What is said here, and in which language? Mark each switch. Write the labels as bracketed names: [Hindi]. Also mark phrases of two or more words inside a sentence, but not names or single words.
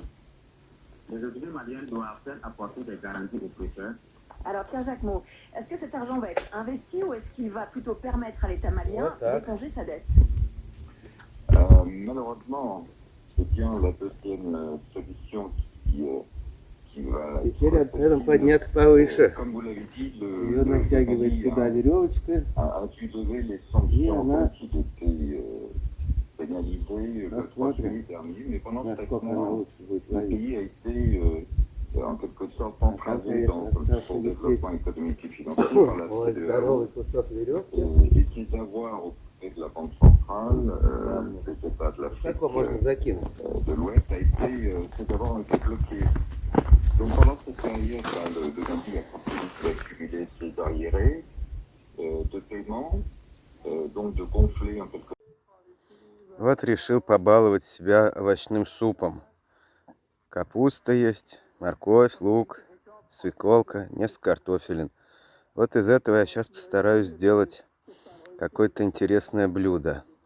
[French] Les autorités maliennes doivent-elles apporter des garanties aux prêteurs? Alors Pierre Jacquemot, est-ce que cet argent va être investi ou est-ce qu'il va plutôt permettre à l'État malien d'éponger sa dette? Malheureusement, c'est bien la deuxième solution qui va... [Russian] Теперь отдадим подняться повыше. [French] Comme vous l'avez dit, [Russian] Ее натягивает туда веревочка. [French] a dû lever les sanctions dont il était pénalisé le 3 juillet dernier, mais pendant ce temps, le pays a été en quelque sorte entravé dans son développement économique et financier par la CEDEAO. Et ses avoirs auprès de la Banque centrale, des États de l'Afrique de l'Ouest, ces avoirs ont été bloqués. Donc pendant cette période, le Mali a continué d'accumuler ses arriérés de paiement, donc de gonfler un peu. [Russian] Вот решил побаловать себя овощным супом. Капуста есть, морковь, лук, свеколка, несколько картофелин. Вот из этого я сейчас постараюсь сделать какое-то интересное блюдо.